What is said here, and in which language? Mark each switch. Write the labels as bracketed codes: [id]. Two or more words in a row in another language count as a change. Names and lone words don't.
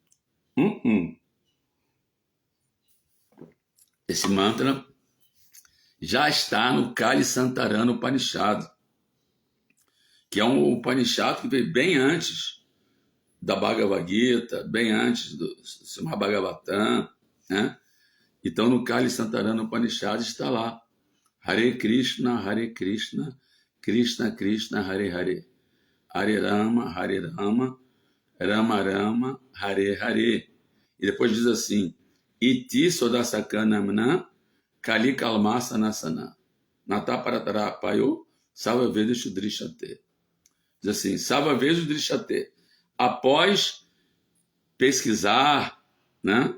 [pt] Esse mantra já está no Kali Santarana Upanishad, que é um Upanishad que veio bem antes da Bhagavad Gita, bem antes do Srimad Bhagavatam, né? Então, no Kali Santarana Upanishad está lá, [sa] Hare Krishna, Krishna Krishna, Hare Hare, Hare Rama, Rama Rama, Hare Hare. [pt] E depois diz assim, [sa] Iti Sodasakanamna Kali Kalmasanasana Nataparatarapayo Savavedu Drishate. [pt] Diz assim, [sa] Savavedu Drishate. [pt] Após pesquisar, né?